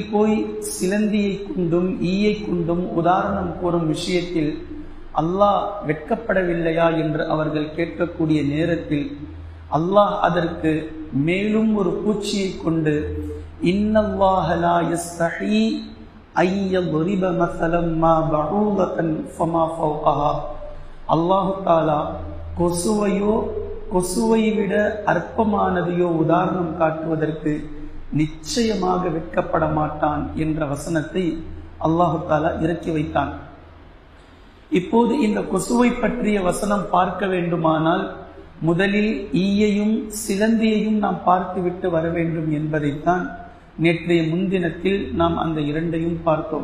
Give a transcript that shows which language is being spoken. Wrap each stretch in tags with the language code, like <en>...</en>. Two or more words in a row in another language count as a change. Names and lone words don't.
<ta>போய் சிலந்தியை கொண்டும் ஈயை கொண்டும் உதாரணம் கூறும் விஷயத்தில் அல்லாஹ் வெட்கப்படவில்லையா என்று அவர்கள் கேட்கக்கூடிய நேரத்தில் அல்லாஹ் அதற்கு மேலும் ஒரு பூச்சியை கொண்டு</ta> <ar>إن الله لا يستحيي أن يضرب مثلا ما بعوضة فما فوقها, الله تعالى</ar> <ta>கொசுவை விட அற்பமானதையோ உதாரணம் காட்டுவதற்கு நிச்சயமாக வெட்கப்பட மாட்டான் என்ற வசனத்தை</ta> <ar>الله تعالى</ar> <ta>இறக்கி வைத்தான். இப்போது இந்த கொசுவை பற்றிய வசனம் பார்க்க வேண்டுமானால் முதலில் ஈயையும் சிலந்தியையும் நாம் பார்த்துவிட்டு வர வேண்டும் என்பதைத்தான் நேற்றைய முன்தினத்தில் நாம் அந்த இரண்டையும் பார்த்தோம்.</ta>